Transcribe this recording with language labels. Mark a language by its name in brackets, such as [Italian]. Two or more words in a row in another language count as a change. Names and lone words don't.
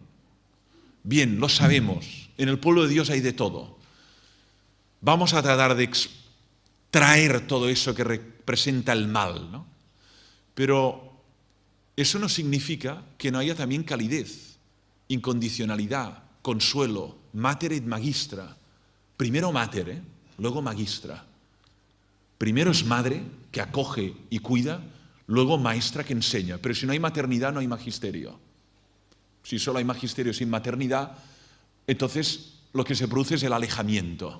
[Spanish] Bien, lo sabemos, en el pueblo de Dios hay de todo. Vamos a tratar de extraer todo eso que representa el mal, ¿no? Pero eso no significa que no haya también calidez, incondicionalidad, consuelo, [Latin] mater et magistra. [Spanish] Primero mater, luego magistra. Primero es madre, que acoge y cuida, luego maestra, que enseña. Pero si no hay maternidad, no hay magisterio. Si solo hay magisterio sin maternidad, entonces lo que se produce es el alejamiento.